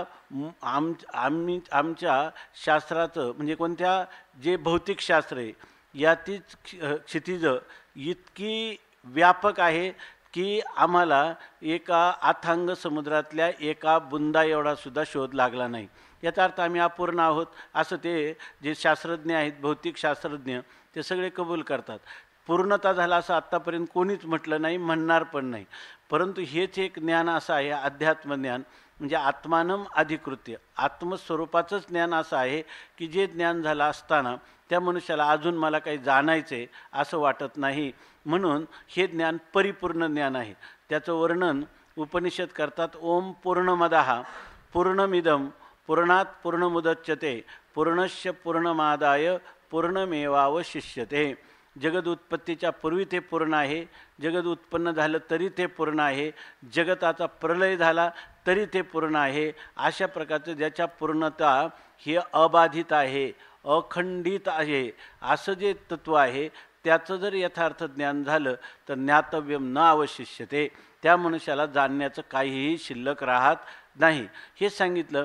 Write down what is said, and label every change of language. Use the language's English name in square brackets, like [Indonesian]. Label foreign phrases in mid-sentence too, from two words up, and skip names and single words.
[Marathi] आमच्या शास्त्राचं म्हणजे कोणत्या जे भौतिकशास्त्र आहे यातीच क्षितिज इतकी व्यापक आहे की आम्हाला एका अथांग समुद्रातल्या एका बुंदा एवढा सुद्धा शोध लागला नाही. याचा अर्थ आम्ही अपूर्ण आहोत असं ते जे शास्त्रज्ञ आहेत, भौतिक शास्त्रज्ञ, ते सगळे कबूल करतात. पूर्णता झाला असं आत्तापर्यंत कोणीच म्हटलं नाही, म्हणणार पण नाही. परंतु हेच एक ज्ञान असं आहे, अध्यात्मज्ञान म्हणजे [Sanskrit] आत्मानम अधिकृत्य, [Marathi] आत्मस्वरूपाचंच ज्ञान असं आहे की जे ज्ञान झालं असताना त्या मनुष्याला अजून मला काही जाणायचे असं वाटत नाही. म्हणून हे ज्ञान परिपूर्ण ज्ञान आहे. त्याचं वर्णन उपनिषद करतात. [Sanskrit] ओम पूर्णमदः पूर्णमिदं पूर्णात पूर्णमुदच्यते पूर्णस्य पूर्णमादाय पूर्णमेवावशिष्यते. [Marathi] जगद उत्पत्तीच्या पूर्वी ते पूर्ण आहे, जगद उत्पन्न झालं तरी ते पूर्ण आहे, जगताचा प्रलय झाला तरी ते पूर्ण आहे. अशा प्रकारचं ज्याच्या पूर्णता ही अबाधित आहे, अखंडित आहे, असं जे तत्त्व आहे त्याचं जर यथार्थ ज्ञान झालं तर [Sanskrit] ज्ञातव्यम न अवशिष्यते, [Marathi] त्या मनुष्याला जाणण्याचं काहीही शिल्लक राहत नाही हे सांगितलं.